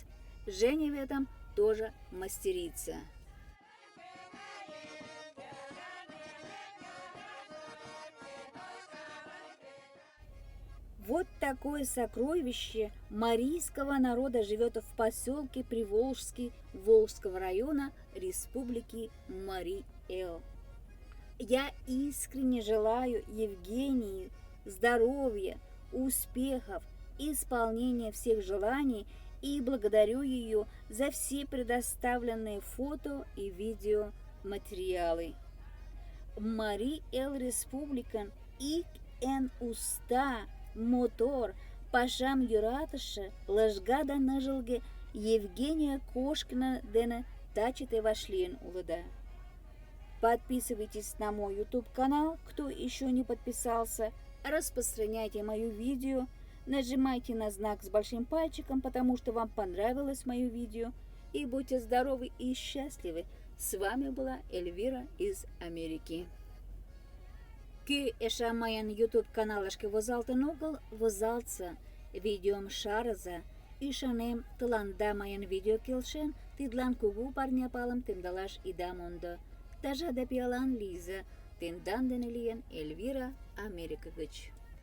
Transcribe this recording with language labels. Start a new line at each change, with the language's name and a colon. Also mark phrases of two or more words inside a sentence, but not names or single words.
Russian: Женя в этом тоже мастерица. Вот такое сокровище марийского народа живет в поселке Приволжский Волжского района Республики Марий-Эл. Я искренне желаю Евгении здоровья, успехов, исполнения всех желаний и благодарю ее за все предоставленные фото и видеоматериалы.
Mari: Марий-Эл Республикан ик эн уста мотор пашам юратышы лыжгада ныжылге Евгения Кошкина дене тачите вашлиен улыда.
Russian: Подписывайтесь на мой YouTube канал, кто еще не подписался, распространяйте мое видео, нажимайте на знак с большим пальчиком, потому что вам понравилось мое видео, и будьте здоровы и счастливы. С вами была Эльвира из Америки.
Mari: Кӧ эше мыйын YouTube каналышке возалтын огыл, возалтса видеом шараза, ишанем тыланда majan video келшен, тидлан кугу парня палым темдалаш ида мондо. Тажа да пиалан Лиза, тендан дене лиен Эльвира Америка гыч.